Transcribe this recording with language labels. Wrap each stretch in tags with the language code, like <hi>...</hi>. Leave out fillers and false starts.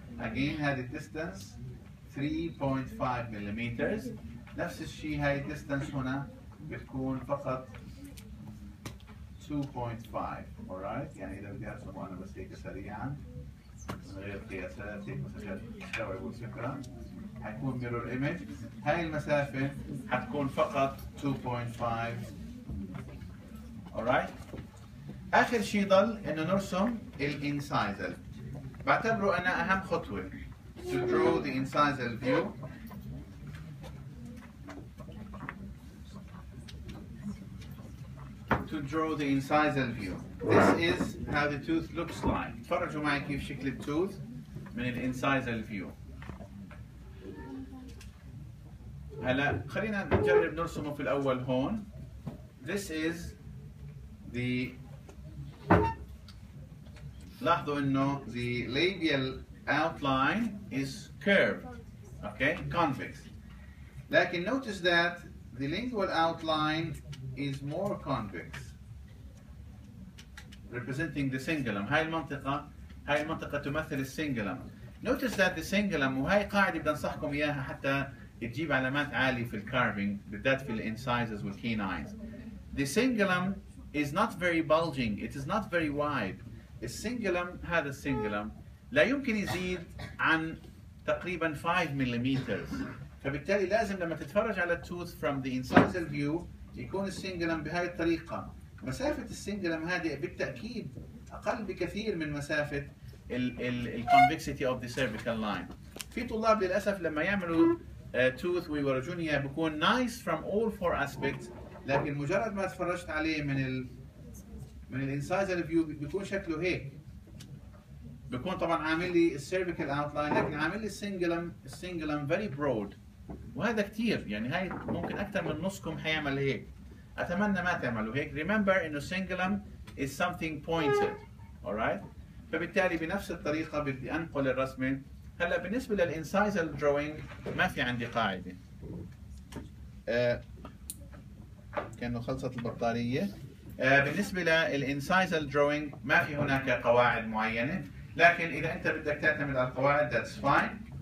<ar>again هذه الديستانس 3.5 mm. نفس الشيء هاي الديستانس هنا بتكون فقط 2.5.</ar> <en>alright.</en> <ar>يعني إذا بدي أرسمه أنا بس هيك سريعا من غير قياساتي بس عشان تستوعبوا الفكرة.</ar> <en>حيكون mirror image.</en> <ar>هاي المسافة حتكون فقط 2.5. alright. آخر شيء ضل إنه نرسم الانسايزل. بعتبره أنا أهم خطوة</ar> <en>to draw the incisal view. To draw the incisal view. This is how the tooth looks like.</en> <ar>تفرجوا معي كيف شكل التوث من الانسايزل view. هلا خلينا نجرب نرسمه في الأول هون.</ar> <en>This is the</en> <ar>لاحظوا إنه</ar> <en>the labial outline is curved, okay, convex. لكن notice that the lingual outline is more convex, representing the cingulum.</en> <ar>هاي المنطقة تمثل السنجلم.</ar> <en>Notice that the cingulum،</en> <ar>وهي قاعدة بدي أنصحكم إياها حتى تجيب علامات عالية في الكارفينج بالذات في الانسايزز والكيناينز.</ar> <en>The cingulum is not very bulging, it is not very wide.</en> <ar>السنجلم هذا السنجلم لا يمكن يزيد عن تقريبا 5 ملم. فبالتالي لازم لما تتفرج على التوث</ar> <en>from the incisal view</en> <ar>يكون السنجلم بهاي الطريقة. مسافة السنجلم هذه بالتأكيد أقل بكثير من مسافة الconvexity of the cervical line. في طلاب للأسف لما يعملوا tooth ويورجوني إياه بيكون</ar> <en>nice from all 4 aspects،</en> <ar>لكن مجرد ما تفرجت عليه من الانسايزال فيو بيكون شكله هيك. بيكون طبعا عامل لي السيرفيكال اوتلاين لكن عامل لي السنجلم فيري برود، وهذا كثير، يعني هاي ممكن اكثر من نصكم حيعمل هيك. اتمنى ما تعملوا هيك.</ar> <en>remember انه cingulum is something pointed. alright.</en> <ar>فبالتالي بنفس الطريقة بدي انقل الرسمة. هلا بالنسبة للانسايزال drawing ما في عندي قاعدة. كأنه خلصت البطارية. بالنسبة للانسايزال drawing ما في هناك قواعد معينة، لكن إذا أنت بدك تعتمد على القواعد</ar> <en>that's fine.</en>